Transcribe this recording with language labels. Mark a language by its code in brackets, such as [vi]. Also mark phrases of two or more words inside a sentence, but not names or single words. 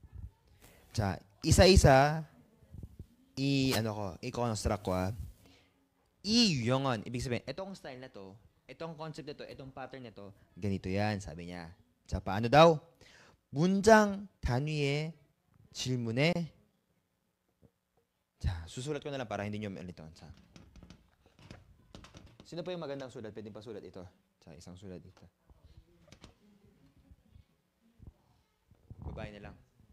[tl] isa-isa i-construct ko [ko] 이 유형은, [tl] ibig sabihin, itong style na to, itong concept na to, itong pattern na to, ganito yan, sabi niya. paano daw? [ko] 문장 단위의 질문에, [tl] susulat ko na lang para hindi nyo malito. Sino pa yung magandang sulat? Pwedeng pasulat ito. Isang sulat dito. Babae na lang.